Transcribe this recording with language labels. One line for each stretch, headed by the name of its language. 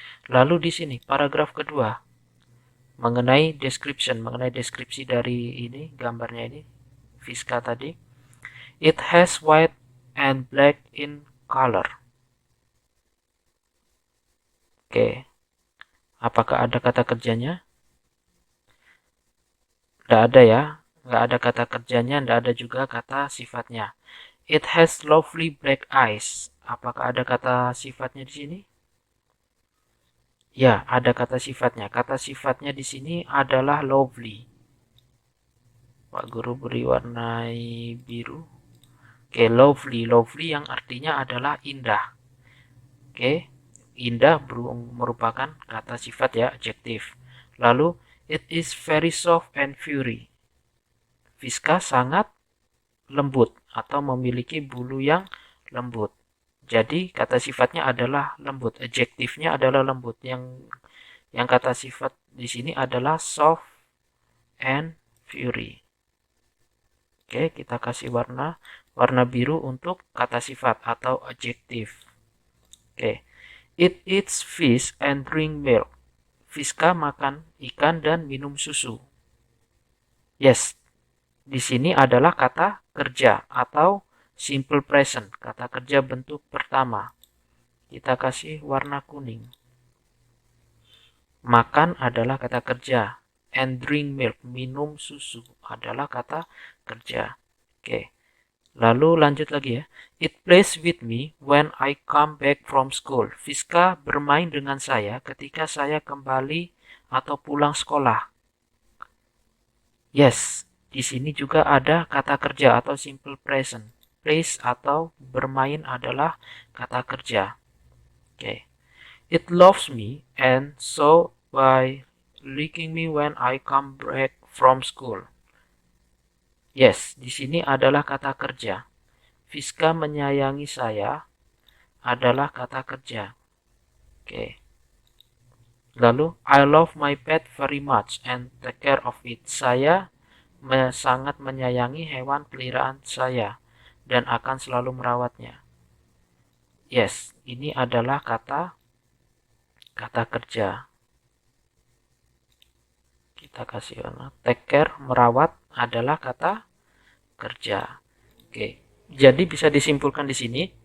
Indonesian: Lalu di sini paragraf kedua mengenai description, mengenai deskripsi dari ini gambarnya ini Fiska tadi.
English: It has white and black in color. Oke.
Indonesian: Apakah ada kata kerjanya? Tidak ada ya. Nggak ada kata kerjanya, tidak ada juga kata sifatnya.
English: It has lovely black eyes.
Indonesian: Apakah ada kata sifatnya di sini? Ya, ada kata sifatnya. Kata sifatnya di sini adalah lovely. Pak Guru beri warnai biru. Oke, lovely. Lovely yang artinya adalah indah. Oke, indah merupakan kata sifat ya, adjektif.
English: Lalu, it is very soft and furry.
Indonesian: Fiska sangat lembut atau memiliki bulu yang lembut. Jadi kata sifatnya adalah lembut, adjektifnya adalah lembut. Yang kata sifat di sini adalah
English: soft and furry.
Indonesian: Oke, kita kasih warna biru untuk kata sifat atau adjektif. Oke.
English: It eats fish and drink milk.
Indonesian: Fiska makan ikan dan minum susu. Yes. Di sini adalah kata kerja atau simple present, kata kerja bentuk pertama. Kita kasih warna kuning. Makan adalah kata kerja.
English: And drink milk,
Indonesian: minum susu adalah kata kerja. Oke. Lalu lanjut lagi ya.
English: It plays with me when I come back from school.
Indonesian: Fiska bermain dengan saya ketika saya kembali atau pulang sekolah. Yes, di sini juga ada kata kerja atau simple present. Plays atau bermain adalah kata kerja. Oke.
English: It loves me and so by licking me when I come back from school.
Indonesian: Yes, di sini adalah kata kerja. Fiska menyayangi saya adalah kata kerja. Oke.
English: Lalu, I love my pet very much and take care of it.
Indonesian: Saya sangat menyayangi hewan peliharaan saya dan akan selalu merawatnya. Yes, ini adalah kata kerja. Kita kasih warna. Take care, merawat adalah kata kerja. Oke. Jadi bisa disimpulkan di sini